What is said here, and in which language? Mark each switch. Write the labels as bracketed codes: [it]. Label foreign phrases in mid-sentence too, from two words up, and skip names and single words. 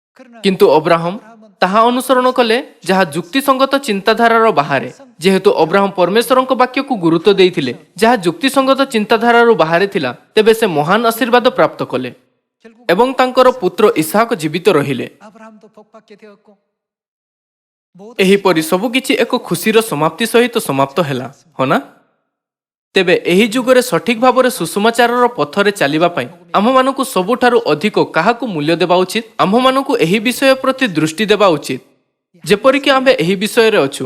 [or] କିନ୍ତୁ ଅବ୍ରାହମ ତାହା ଅନୁସରଣ କଲେ ଯାହା ଯୁକ୍ତିସଙ୍ଗତ ଚିନ୍ତାଧାରାର ବାହାରେ। ଯେହେତୁ ଅବ୍ରାହମ ପରମେଶ୍ୱରଙ୍କ ବାକ୍ୟକୁ ଗୁରୁତ୍ୱ ଦେଇଥିଲେ ଯାହା ଯୁକ୍ତିସଙ୍ଗତ ଚିନ୍ତାଧାରାରୁ ବାହାରେ ଥିଲା, ତେବେ ସେ ମହାନ ଆଶୀର୍ବାଦ ପ୍ରାପ୍ତ କଲେ [ko] 결국 [or] ଏବଂ ତାଙ୍କର ପୁତ୍ର ଇସାକ ଜୀବିତ ରହିଲେ। [ko] 아브라함도 복받게 되었고 모든 [or] ଏହିପରି ସବୁକିଛି ଏକ ଖୁସିର ସମାପ୍ତି ସହିତ ସମାପ୍ତ ହେଲା, ହଁ ନା? ତେବେ ଏହି ଯୁଗରେ ସଠିକ ଭାବରେ ସୁଷମାଚାରର ପଥରେ ଚାଲିବା ପାଇଁ ଆମ୍ଭମାନଙ୍କୁ ସବୁଠାରୁ ଅଧିକ କାହାକୁ ମୂଲ୍ୟ ଦେବା ଉଚିତ? ଆମ୍ଭମାନଙ୍କୁ ଏହି ବିଷୟ ପ୍ରତି ଦୃଷ୍ଟି ଦେବା ଉଚିତ, ଯେପରିକି ଆମ୍ଭେ ଏହି ବିଷୟରେ ଅଛୁ।